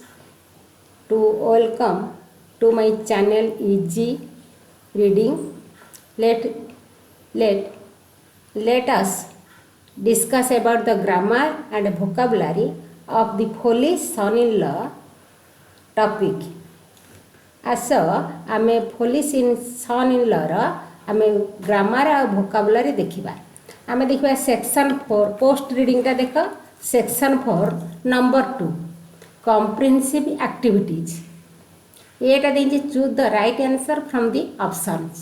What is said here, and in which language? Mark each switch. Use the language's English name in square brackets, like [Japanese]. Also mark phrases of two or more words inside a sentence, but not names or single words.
[English] To welcome to my channel Easy Reading. Let let let us discuss about the grammar and vocabulary of the foolish son-in-law topic. [Odia] ଆସ ଆମେ ଫୋଲିସ୍ ସନ୍-ଇନ୍-ଲର ଆମେ ଗ୍ରାମାର ଆଉ ଭୋକାବୁଲାରି ଦେଖିବା। ଆମେ ଦେଖିବା [English] section 4 post readingଟା [Odia] ଦେଖ। [English] section 4 number 2 comprehensive activities. [Odia] ଏଇଟା ଦେଇଛି [English] choose the right answer from the options.